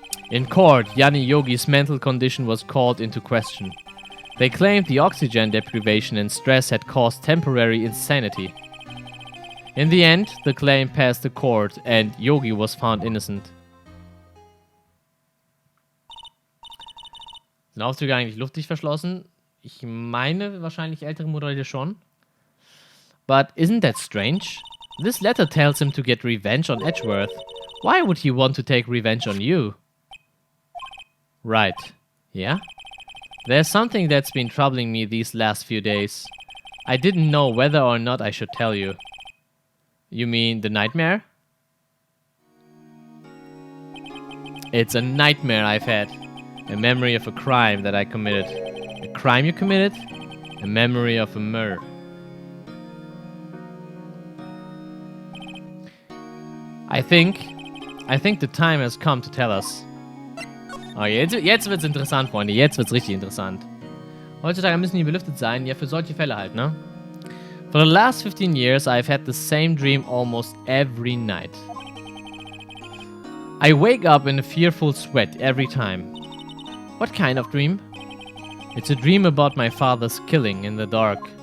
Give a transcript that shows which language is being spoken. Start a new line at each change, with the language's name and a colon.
English: In court, Yanni Yogi's mental condition was called into question. They claimed the oxygen deprivation and stress had caused temporary insanity. In the end, the claim passed the court and Yogi was found innocent.
German: Sind Aufzüge eigentlich luftdicht verschlossen? Ich meine wahrscheinlich ältere Modelle schon.
English: But isn't that strange? This letter tells him to get revenge on Edgeworth. Why would he want to take revenge on you? Right. Yeah? There's something that's been troubling me these last few days. I didn't know whether or not I should tell you. You mean the nightmare? It's a nightmare I've had. A memory of a crime that I committed. A crime you committed? A memory of a murder. I think the time has come to tell us.
German: Oh, jetzt wird's interessant, Freunde. Jetzt wird's richtig interessant. Heutzutage müssen die belüftet sein. Ja, für solche Fälle halt, ne?
English: For the last 15 years, I've had the same dream almost every night. I wake up in a fearful sweat every time. What kind of dream? It's a dream about my father's killing in the dark.